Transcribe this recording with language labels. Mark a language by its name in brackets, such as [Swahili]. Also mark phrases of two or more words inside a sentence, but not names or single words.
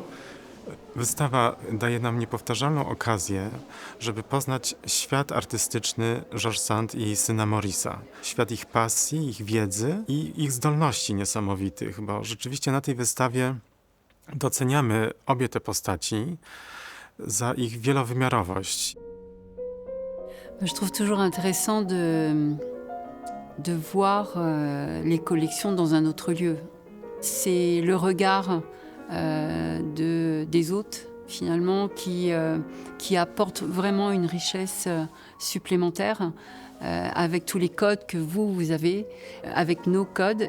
[Polish] Wystawa daje nam niepowtarzalną okazję, żeby poznać świat artystyczny Georges Sand i syna Maurice'a. Świat ich pasji, ich wiedzy i ich zdolności niesamowitych, bo rzeczywiście na tej wystawie doceniamy obie te postaci za ich wielowymiarowość. [French] Je trouve toujours intéressant de voir les collections dans un autre lieu. C'est le regard des hôtes, finalement, qui apporte vraiment une richesse supplémentaire avec tous les codes que vous avez, avec nos codes.